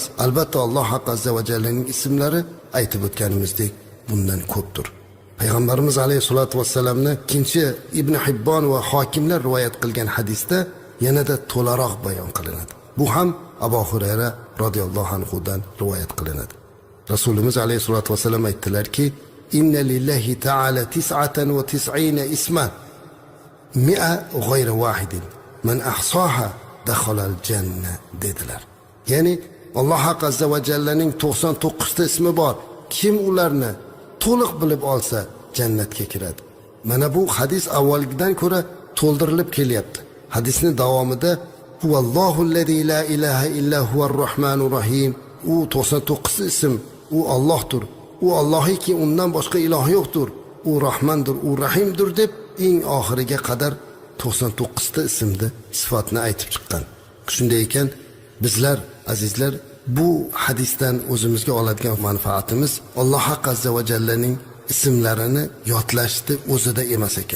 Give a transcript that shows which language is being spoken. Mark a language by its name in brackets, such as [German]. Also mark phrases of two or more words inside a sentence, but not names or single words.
[Uzbek] Albatta Alloh azza va jallaning ismlari aytib o'tganimizdek bundan ko'pdir. Payg'ambarimiz alayhisolatu vassalamni ikkinchi Ibn Hibbon va hokimlar rivoyat qilgan hadisda yanada to'laroq bayon qilinadi. Bu ham Abu Hurayra radhiyallohu anhu dan rivoyat qilinadi. Rasulimiz alayhisolatu vassalam aytdilarki: [Arabic] "إن لله تعالى 99 اسما 100 غير واحد. من أحصاها دخل الجنة" dedilar. [Uzbek] Ya'ni Alloh azza va jallaning 99 ta ismi bor. Kim ularni to'liq bilib olsa jannatga kiradi. Mana bu hadis avvalgidan ko'ra to'ldirilib kelyapti. Hadisning davomida [Arabic] هو الله الذي لا إله إلا هو الرحمن الرحيم. [Uzbek] U 99 ism, u Allohdir. U Allohiki undan boshqa iloh yo'qdir. U Rahmandir, u Rahimdir deb eng oxiriga qadar 99 ta ismni sifatni aytib chiqqan. Shunday ekan, bizlar azizlar bu hadisdan o'zimizga oladigan manfaatimiz Alloh azza va jallaning ismlarini yodlashni o'zida emas ekan.